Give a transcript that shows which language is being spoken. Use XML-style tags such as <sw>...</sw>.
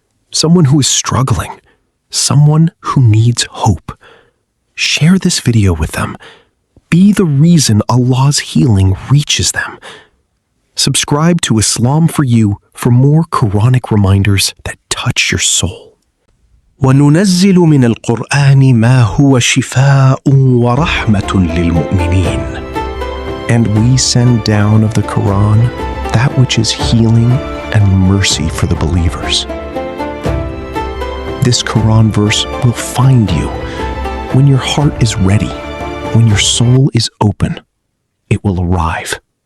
<en>Someone who is struggling. Someone who needs hope. Share this video with them. Be the reason Allah's healing reaches them. Subscribe to Islam for You for more Quranic reminders that touch your soul.</en> <ar>وننزل من القرآن ما هو شفاء ورحمة للمؤمنين.</ar> <en>And we send down of the Quran that which is healing and mercy for the believers. This Quran verse will find you when your heart is ready, when your soul is open. It will arrive.</en>